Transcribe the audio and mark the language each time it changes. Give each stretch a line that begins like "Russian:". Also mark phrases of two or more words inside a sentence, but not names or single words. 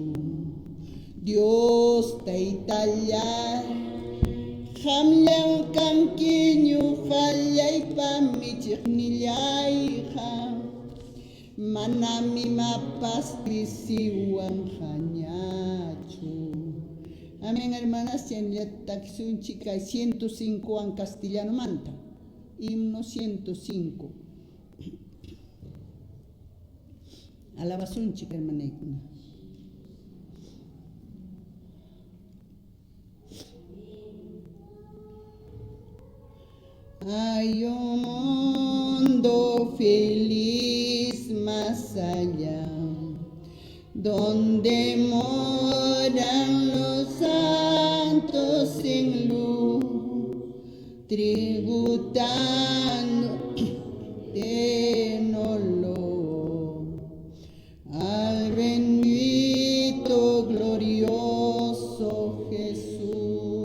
Quechua: Dios taytallay hamllam kanki ñuqallaypa michiqnillayqa manami mapas pisiwan hañachu.
Spanish: Amén, hermanas.
Quechua: Takisunchika 105
Spanish: en castellano
Quechua: manta.
Spanish: Himno 105.
Quechua: Alabasunchika, hermanaykuna.
Spanish: Hay un mundo feliz más allá, donde moran los santos en luz, tributando en olor al bendito glorioso Jesús.